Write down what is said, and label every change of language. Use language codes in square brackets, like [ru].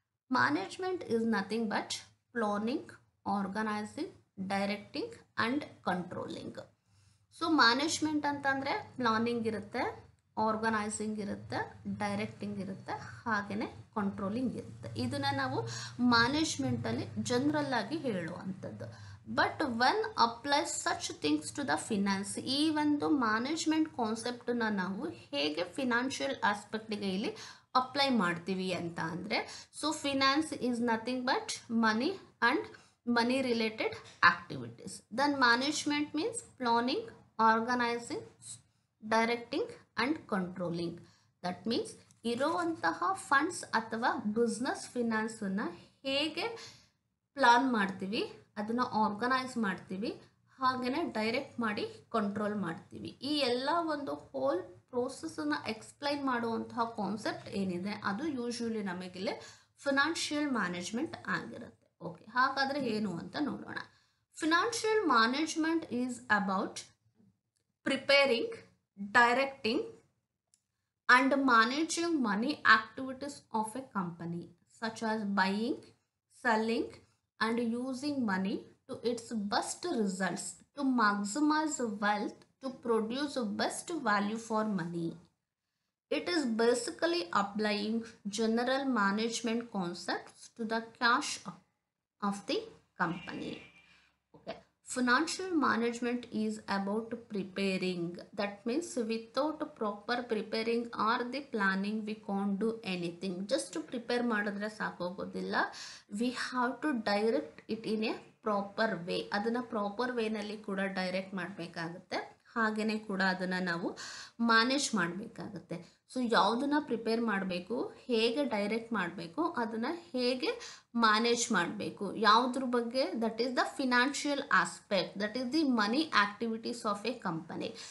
[en] Management is nothing but planning, organizing, directing and controlling. [kn] So management ಅಂತಂದರೆ planning ಇರುತ್ತೆ, organising ಇರುತ್ತೆ, directing ಇರುತ್ತೆ, ಹಾಗೆಯೇ ಕಂಟ್ರೋಲಿಂಗ್ ಇರುತ್ತೆ. ಇದನ್ನು ನಾವು ಮ್ಯಾನೇಜ್ಮೆಂಟಲ್ಲಿ ಜನರಲ್ ಆಗಿ ಹೇಳುವಂಥದ್ದು. [en] but when apply such things to the finance, [kn] ಈ ಒಂದು ಮ್ಯಾನೇಜ್ಮೆಂಟ್ ಕಾನ್ಸೆಪ್ಟನ್ನು ನಾವು ಹೇಗೆ ಫಿನಾನ್ಷಿಯಲ್ ಆಸ್ಪೆಕ್ಟಿಗೆ ಇಲ್ಲಿ ಅಪ್ಲೈ ಮಾಡ್ತೀವಿ ಅಂತ ಅಂದರೆ, [en] So finance is nothing but money and money related activities. Then management means planning, organising, directing and controlling. That means [kn] ಇರೋವಂತಹ funds ಅಥವಾ business ಫಿನಾನ್ಸನ್ನು ಹೇಗೆ ಪ್ಲಾನ್ ಮಾಡ್ತೀವಿ, ಅದನ್ನು ಆರ್ಗನೈಸ್ ಮಾಡ್ತೀವಿ, ಹಾಗೆಯೇ ಡೈರೆಕ್ಟ್ ಮಾಡಿ ಕಂಟ್ರೋಲ್ ಮಾಡ್ತೀವಿ. ಈ ಎಲ್ಲ ಒಂದು ಹೋಲ್ ಪ್ರೋಸೆಸ್ಸನ್ನು ಎಕ್ಸ್ಪ್ಲೈನ್ ಮಾಡುವಂತಹ ಕಾನ್ಸೆಪ್ಟ್ ಏನಿದೆ ಅದು ಯೂಶ್ವಲಿ ನಮಗಿಲ್ಲಿ ಫಿನಾನ್ಷಿಯಲ್ ಮ್ಯಾನೇಜ್ಮೆಂಟ್ ಆಗಿರುತ್ತೆ. ಓಕೆ, ಹಾಗಾದರೆ ಏನು ಅಂತ ನೋಡೋಣ. [en] Financial management is about preparing, directing and managing money activities of a company, such as buying, selling and using money to its best results to maximize wealth, to produce best value for money. It is basically applying general management concepts to the cash of the company. Okay, financial management is about preparing. That means without proper preparing or the planning we can't do anything. Just to prepare [kn] ಮಾಡಿದ್ರೆ ಸಾಕೋಗೋದಿಲ್ಲ, [en] we have to direct it in a proper way. [kn] ಅದನ್ನ proper ವೇನಲ್ಲಿ ಕೂಡ direct ಮಾಡಬೇಕಾಗುತ್ತೆ, ಹಾಗೆಯೇ ಕೂಡ ಅದನ್ನು ನಾವು manage ಮಾಡಬೇಕಾಗುತ್ತೆ. So ಯಾವುದನ್ನ ಪ್ರಿಪೇರ್ ಮಾಡಬೇಕು, ಹೇಗೆ ಡೈರೆಕ್ಟ್ ಮಾಡಬೇಕು, ಅದನ್ನು ಹೇಗೆ ಮ್ಯಾನೇಜ್ ಮಾಡಬೇಕು, ಯಾವುದ್ರ ಬಗ್ಗೆ, [en] That is the financial aspect, that is the money activities of a company.